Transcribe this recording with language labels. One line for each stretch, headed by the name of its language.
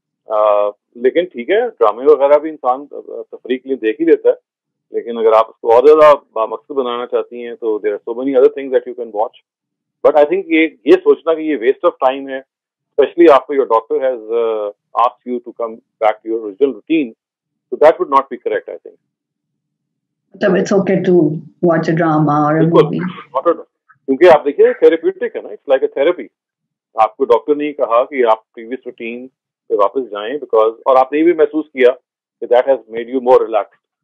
Urdu: لیکن ٹھیک ہے, ڈرامے وغیرہ بھی انسان تفریح کے لیے دیکھ ہی لیتا ہے, لیکن اگر آپ اس کو اور زیادہ بامقصد بنانا چاہتی ہیں تو
English: There are so many other things that you can watch. But I think
Urdu: یہ سوچنا کہ یہ ویسٹ آف ٹائم ہے,
English: Especially after your doctor has asked you to come back to your original routine, so that would not be correct, I think. So it's okay to watch a drama or a movie.
Urdu: کیونکہ آپ دیکھیے therapeutic ہے نا,
English: It's like a therapy.
Urdu: آپ کو doctor نے کہا کہ آپ پریویس روٹین پہ واپس جائیں بیکاز, اور آپ نے بھی محسوس کیا کہ
English: That has made you more relaxed.